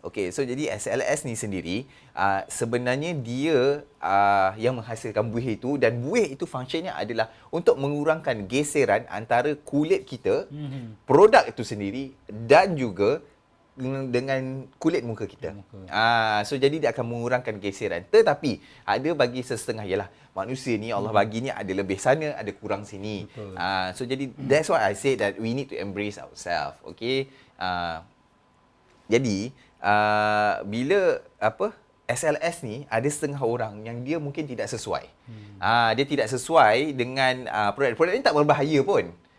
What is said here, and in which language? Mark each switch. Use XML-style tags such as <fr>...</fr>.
<ms>Okey, so jadi SLS ni sendiri sebenarnya dia yang menghasilkan buih itu, dan buih itu fungsinya adalah untuk mengurangkan geseran antara kulit kita, produk itu sendiri dan juga dengan kulit muka kita. So jadi dia akan mengurangkan geseran. Tetapi ada bagi sesetengah ialah manusia ni Allah bagi ni ada lebih sana, ada kurang sini. So jadi</ms> <en>that's why I say that we need to embrace ourselves. Okey.</en> <ms>Jadi bila SLS ni ada setengah orang yang dia mungkin tidak sesuai. Dia tidak sesuai dengan produk. Produk ni tak berbahaya pun.</ms>